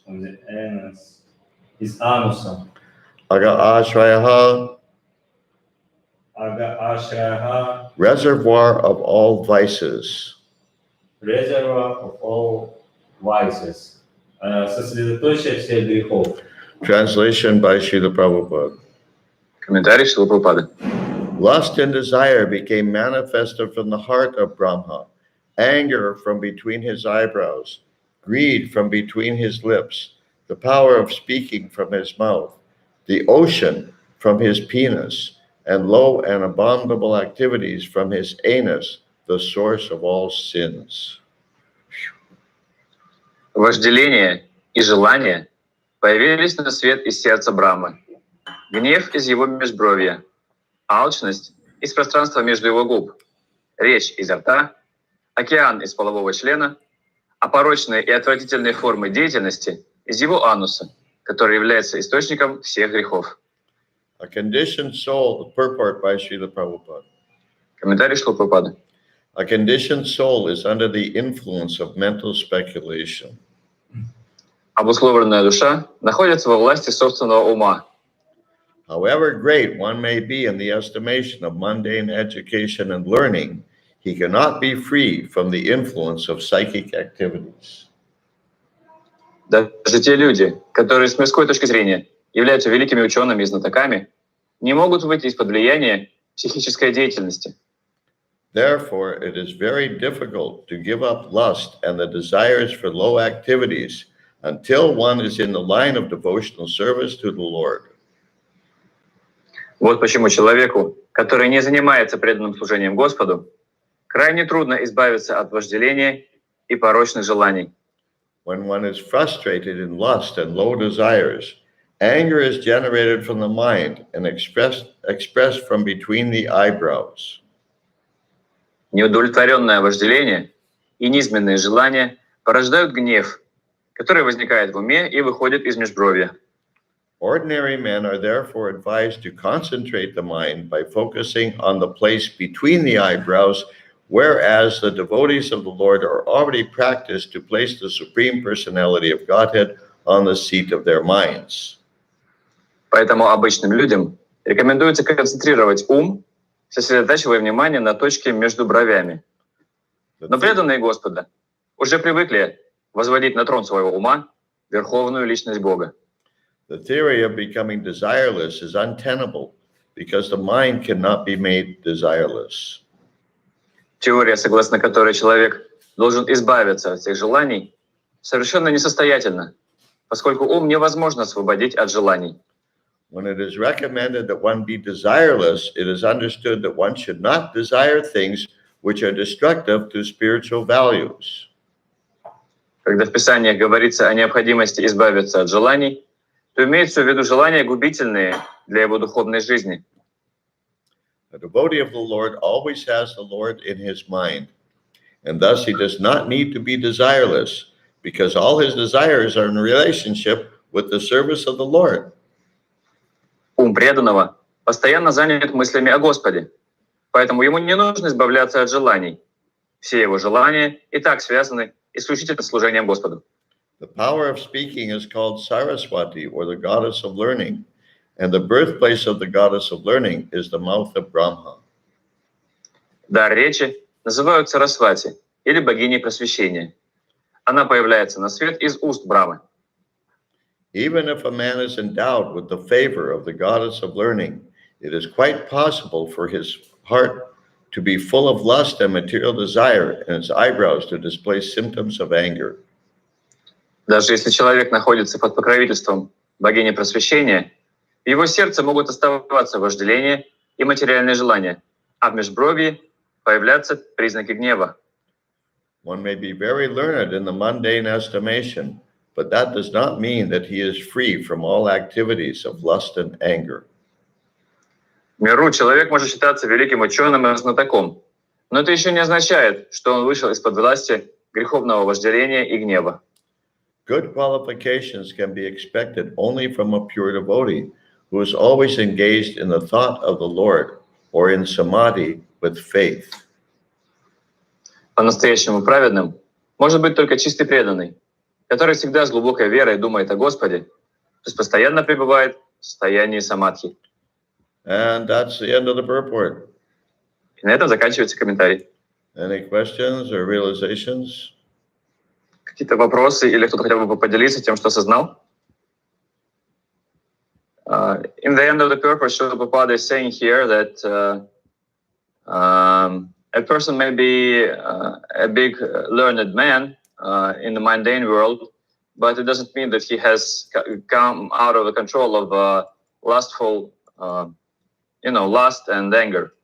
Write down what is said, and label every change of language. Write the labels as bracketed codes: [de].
[en] from the anus. [ru] Из ануса. [sa] Aga ashrayaha Ага, ашраха, [en] reservoir of all vices. reservoir of all vices. [ru] Сосредоточие всех грехов. [en] Translation by Srila Prabhupada. [ru] Комментарий Шрила Прабхупады. [en] Lust and desire became manifested from the heart of Brahma, anger from between his eyebrows, greed from between his lips, the power of speaking from his mouth, the ocean from his penis, and low and abominable activities from his anus, the source of all sins. [ru] Вожделение и желание появились на свет из сердца Брахмы, гнев из его межбровья, алчность из пространства между его губ, речь изо рта, океан из полового члена, а порочные и отвратительные формы деятельности из его ануса, который является источником всех грехов. [en] A conditioned soul, purport by Srila Prabhupada. [ru] Комментарий Шрилы Прабхупады. [en] A conditioned soul is under the influence of mental speculation. [ru] Обусловленная душа находится во власти собственного ума. [en] However great one may be in the estimation of mundane education and learning, he cannot be free from the influence of psychic activities. [ru] Даже те люди, которые с мирской точки зрения являются великими учеными и знатоками, не могут выйти из-под влияния психической деятельности. [en] Therefore, it is very difficult to give up lust and the desires for low activities until one is in the line of devotional service to the Lord. [ru] Вот почему человеку, который не занимается преданным служением Господу, крайне трудно избавиться от вожделения и порочных желаний. [en] When one is frustrated in lust and low desires, anger is generated from the mind and expressed from between the eyebrows. [ru] Неудовлетворенное вожделение и низменные желания порождают гнев, который возникает в уме и выходит из межбровья. [en] Ordinary men are therefore advised to concentrate the mind by focusing on the place between the eyebrows, whereas the devotees of the Lord are already practiced to place the Supreme Personality of Godhead on the seat of their minds. [ru] Поэтому обычным людям рекомендуется концентрировать ум, сосредотачивая внимание на точке между бровями. Но преданные Господа уже привыкли возводить на трон своего ума верховную личность Бога. [en] The theory of becoming desireless is untenable because the mind cannot be made desireless. [ru] Теория, согласно которой человек должен избавиться от всех желаний, совершенно несостоятельна, поскольку ум невозможно освободить от желаний. [en] When it is recommended that one be desireless, it is understood that one should not desire things which are destructive to spiritual values. [ru] Когда в Писаниях говорится о необходимости избавиться от желаний, то имеется в виду желания губительные для его духовной жизни. [en] A devotee of the Lord always has the Lord in his mind, and thus he does not need to be desireless, because all his desires are in relationship with the service of the Lord. [ru] Ум преданного постоянно занят мыслями о Господе, поэтому ему не нужно избавляться от желаний. Все его желания и так связаны исключительно с служением Господу. [en] The power of speaking is called Saraswati, or the goddess of learning, and the birthplace of the goddess of learning is the mouth of Brahma. [ru] Дар речи называют Сарасвати или богиней просвещения. Она появляется на свет из уст Брамы. [en] Even if a man is endowed with the favor of the goddess of learning, it is quite possible for his heart to be full of lust and material desire, and his eyebrows to display symptoms of anger. [ru] Даже если человек находится под покровительством богини просвещения, в его сердце могут оставаться вожделение и материальные желания, а в межбровье появляться признаки гнева. [en] One may be very learned in the mundane estimation, but that does not mean that he is free from all activities of lust and anger. [ru] В миру человек может считаться великим ученым и знатоком, но это еще не означает, что он вышел из-под власти греховного вожделения и гнева. [en] Good qualifications can be expected only from a pure devotee who is always engaged in the thought of the Lord or in samadhi with faith. [ru] По-настоящему праведным может быть только чистый преданный, который всегда с глубокой верой думает о Господе, то есть постоянно пребывает в состоянии самадхи. [en] And that's the end of the purport. [ru] И на этом заканчивается комментарий. [en] Any questions or realizations? [ru] Какие-то вопросы или кто-то хотел бы поделиться тем, что осознал? [en] In the end of the purpose, Srila Prabhupada is saying here that a person may be a big learned man in the mundane world, but it doesn't mean that he has come out of the control of lustful, lust and anger.